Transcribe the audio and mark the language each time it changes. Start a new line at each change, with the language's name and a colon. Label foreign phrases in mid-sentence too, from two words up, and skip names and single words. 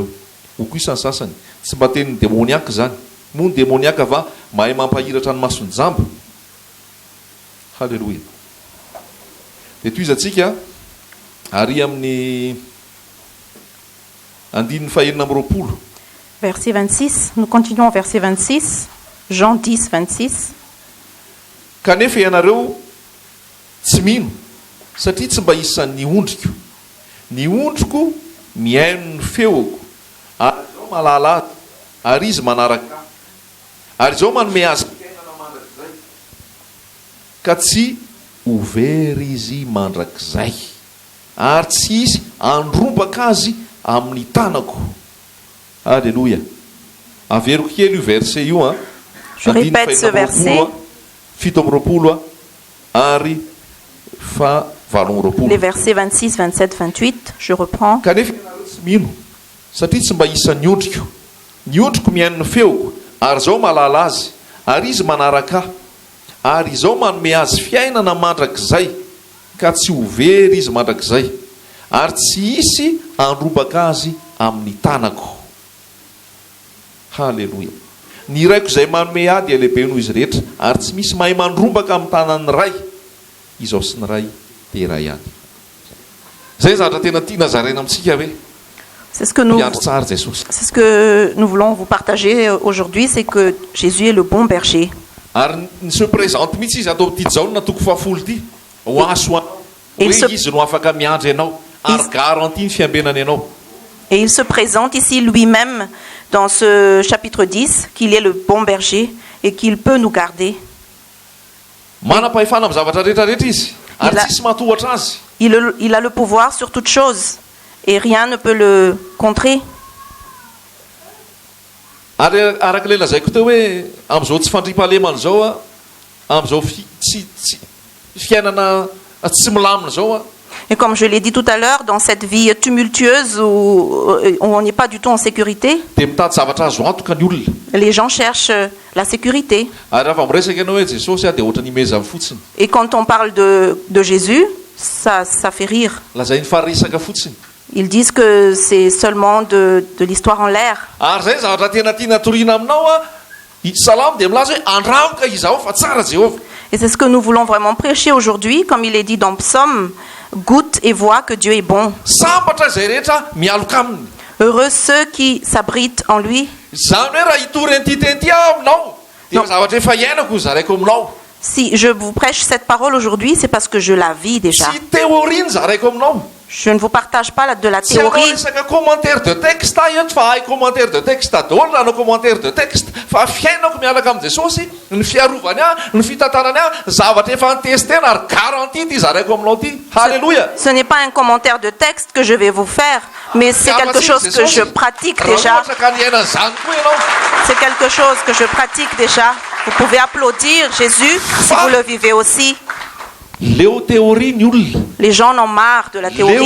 Malagasy: Ho koa isany sasany, tsy mba teny ny demoniaka zany, moa ny demoniaka va mahay mampahiratra ny masony jambo. Halleloia. Dia toizantsika ary amin'ny andininy fahenina amby roapolo.
French: Verset 26, nous continuons verset 26, Jean 10, 26.
Malagasy: Kanefa ianareo tsy mino satria tsy mba isan'ny ondriko. Ny ondriko mihaino ny feoko, ary izao mahalala azy, ary izy manaraka, ary izao manome azy fiainana mandrakizay, ka tsy overy izy mandrakizay, ary tsy izy andrombaka azy amin'ny tanako. Alléluia. Averiko kely io verset io.
French: Je répète ce verset.
Malagasy: Fito amby roapolo ary fahavalo amby roapolo.
French: Les versets 26, 27, 28, je reprends.
Malagasy: Kanefa tsy mino satria tsy mba isan'ny ondriko. Ny ondriko mihaino ny feoko, ary izao mahalala azy, ary izy manaraka ahy, ary izao manome azy fiainana mandrakizay, ka tsy overy izy mandrakizay, ary tsy isy andrombaka azy amin'ny tanako. Halleluia. Ny raiko izay manome ady lehibe noho izy rehetra, ary tsy misy mahay mandrombaka amin'ny tanan'ny ray. Izao sy ny ray dia ray ihany. Zay zavatra tena tiana zaraina amintsika hoe
French: c'est ce que nous voulons vous partager aujourd'hui, c'est que Jésus est le bon berger.
Malagasy: Ary ny
French: se présente
Malagasy: mihitsy izy atao am'ty zao na toko fahafolo ty ho aso anao hoe izy no afaka miandry ianao ary garantie ny fiambenany ianao.
French: Et il se présente ici lui-même dans ce chapitre 10 qu'il est le bon berger et qu'il peut nous garder.
Malagasy: Manam-pahefana amin'ny zavatra rehetrarehetra izy ary tsisy matohatra azy.
French: Il a le pouvoir sur toute chose et rien ne peut le contrer.
Malagasy: Ary arak'ilay lazaiko teo hoe amin'izao tsy fandriam-pahalemana zao a, amin'izao fiainana tsy milamina zao a.
French: Et comme je l'ai dit tout à l'heure, dans cette vie tumultueuse où on n'est pas du tout en sécurité,
Malagasy: dia mitady zavatra azo antoka ny olona.
French: les gens cherchent la sécurité.
Malagasy: Ary raha miresaka ianao hoe Jesosy a dia ohatra ny meza fotsiny.
French: Et quand on parle de Jésus, ça fait rire.
Malagasy: Lazainy faharesaka fotsiny.
French: Ils disent que c'est seulement de l'histoire en l'air.
Malagasy: Ary zay zavatra tena tiana toriana aminao a, salamo dia milaza hoe andramoka izaho fa tsara Jéhovah.
French: Et c'est ce que nous voulons vraiment prêcher aujourd'hui, comme il est dit dans Psaume, goûte et vois que Dieu est bon.
Malagasy: Sambatra izay rehetra mialoka aminy.
French: Heureux ceux qui s'abritent en lui.
Malagasy: zany hoe raha hitory an'ity aminao dia zavatra efa iainako zaraiko aminao.
French: Si je vous prêche cette parole aujourd'hui, c'est parce que je la vis déjà.
Malagasy: Tsy théorie zaraiko aminao.
French: Je ne vous partage pas de la
Malagasy: Tsy hanao
French: théorie.
Malagasy: resaka
French: commentaire de texte
Malagasy: eto fa hay
French: commentaire de texte
Malagasy: daholo nanao
French: commentaire de texte
Malagasy: fa fiainako miaraka amin'i Jesosy ny fiarovany ny fitantanany zavatra efa nitestena ary garantie ty zaraiko aminao ty. Halleluja.
French: Ce n'est pas un commentaire de texte que je vais vous faire, mais c'est quelque chose que je pratique déjà. C'est quelque chose que je pratique déjà. Vous pouvez applaudir Jésus si vous le vivez aussi. Les gens en ont marre de la théorie.